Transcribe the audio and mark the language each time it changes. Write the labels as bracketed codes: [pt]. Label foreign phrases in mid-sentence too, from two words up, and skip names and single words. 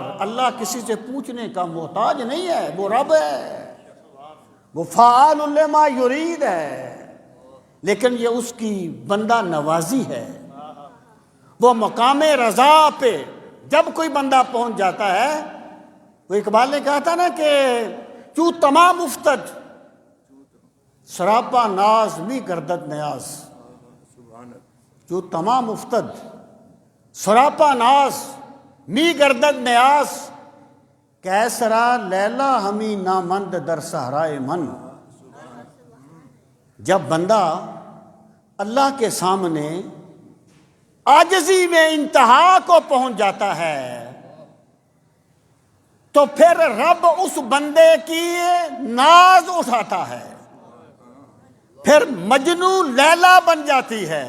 [ur] اللہ کسی سے پوچھنے کا محتاج نہیں ہے، وہ رب ہے، وہ [ar] فعال لما یرید [ur] ہے، لیکن یہ اس کی بندہ نوازی ہے۔ وہ مقام رضا پہ جب کوئی بندہ پہنچ جاتا ہے، وہ اقبال نے کہا تھا نا کہ [fa] چوں تمام افتد سراپا ناز می گردد نیاز، جو تمام افتد سراپا ناز می گردد نیاز، کیسرا لیلا ہمی نامند در صحرائے من۔ [ur] جب بندہ اللہ کے سامنے عاجزی میں انتہا کو پہنچ جاتا ہے تو پھر رب اس بندے کی ناز اٹھاتا ہے، پھر مجنو لیلا بن جاتی ہے۔